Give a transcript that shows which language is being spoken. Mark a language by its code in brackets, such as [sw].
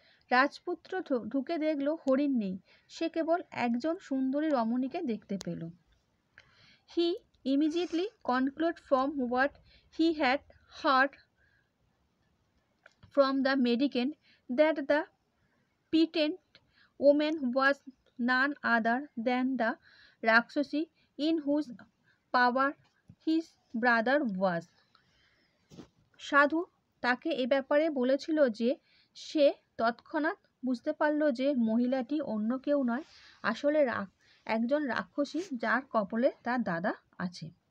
[bn] রাজপুত্র ঢুকে দেখল হরিণ নেই, সে কেবল একজন সুন্দরী রমণীকে দেখতে পেল। [en] He immediately concluded from what he had heard from the mendicant that the penitent woman was none other than the Rakshasi in whose power his brother was. [bn] সাধু তাকে এ ব্যাপারে বলেছিল যে সে তৎক্ষণাৎ বুঝতে পারল যে মহিলাটি অন্য কেউ নয়, আসলে একজন রাক্ষসী যার কপালে তার দাদা আছে।